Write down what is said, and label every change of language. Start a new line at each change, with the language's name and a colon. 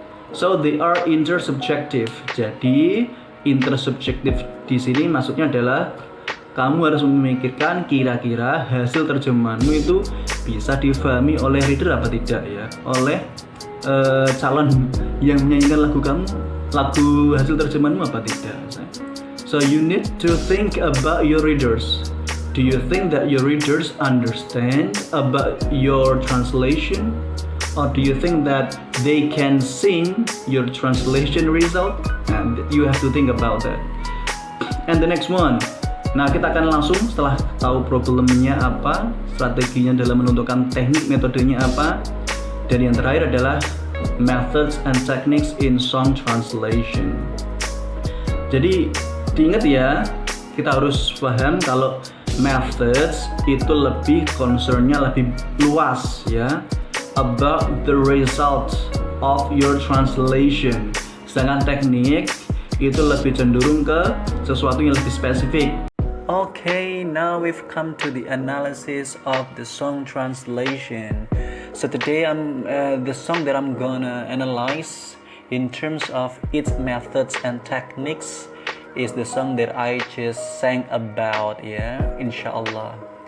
English: So they are intersubjective.
Indonesian: Jadi intersubjective di sini maksudnya adalah kamu harus memikirkan kira-kira hasil terjemahanmu itu bisa difahami oleh reader apa tidak ya, oleh calon yang menyanyikan lagu hasil terjemahanmu apa tidak.
English: So you need to think about your readers. Do you think that your readers understand about your translation? Or do you think that they can sing your translation result? And you have to think about that. And the next one.
Indonesian: Nah, kita akan langsung setelah tahu problemnya apa, strateginya dalam menentukan teknik, metodenya apa, dan yang terakhir adalah
English: methods and techniques in song translation.
Indonesian: Jadi diingat ya, kita harus paham kalau methods itu lebih concernnya lebih luas ya,
English: about the result of your translation.
Indonesian: Sedangkan teknik itu lebih cenderung ke sesuatu yang lebih spesifik.
English: Okay, now we've come to the analysis of the song translation. So today the song that I'm gonna analyze in terms of its methods and techniques is the song that I just sang about ya, insyaallah.